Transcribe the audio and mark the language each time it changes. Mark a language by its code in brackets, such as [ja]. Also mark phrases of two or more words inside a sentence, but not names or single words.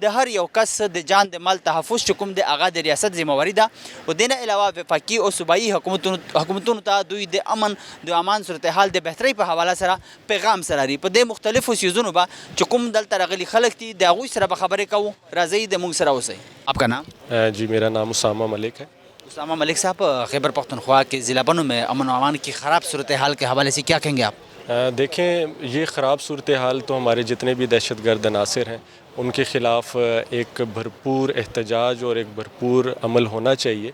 [ps] د هر یو کس د جان د مال تحفظ چې کوم دی هغه د ریاست ذمهواري ده او دې نه علاوه وفاقي او صوبایي حکومتونو ته دوی د امن د امان صورتحال د بهترۍ په حواله سره پیغام سره لري. په دې مختلفو څیزونو به چې کوم دلته راغلي خلک دي د هغوی سره به خبرې کوو. راځئ د موږ سره اوسئ. [ur] آپ کا نام؟ جی میرا نام اسامہ ملک ہے. اسامہ ملک صاحب، خیبر پختونخوا کے ضلع بنو میں امن و امان کی خراب صورتحال کے حوالے سے کیا کہیں گے آپ؟ دیکھیں، یہ خراب صورتحال تو ہمارے جتنے بھی دہشت گرد عناصر ہیں ان کے خلاف ایک بھرپور احتجاج اور ایک بھرپور عمل ہونا چاہیے.